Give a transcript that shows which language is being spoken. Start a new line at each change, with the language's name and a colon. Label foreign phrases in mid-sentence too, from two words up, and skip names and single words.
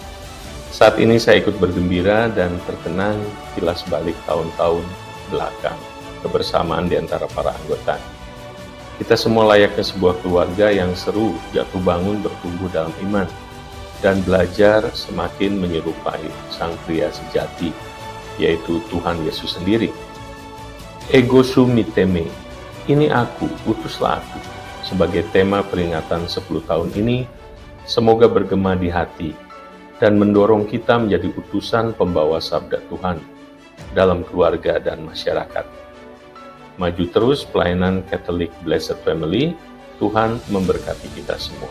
Indonesian: Saat ini saya ikut bergembira dan terkenang kilas balik tahun-tahun belakang, kebersamaan di antara para anggota. Kita semua layaknya sebuah keluarga yang seru, jatuh bangun, bertumbuh dalam iman, dan belajar semakin menyerupai Sang Pria sejati, yaitu Tuhan Yesus sendiri.
Latin: Ego sum miteme,
Indonesian: ini aku, utuslah aku, sebagai tema peringatan 10 tahun ini, semoga bergema di hati, dan mendorong kita menjadi utusan pembawa sabda Tuhan dalam keluarga dan masyarakat. Maju terus pelayanan Catholic Blessed Family, Tuhan memberkati kita semua.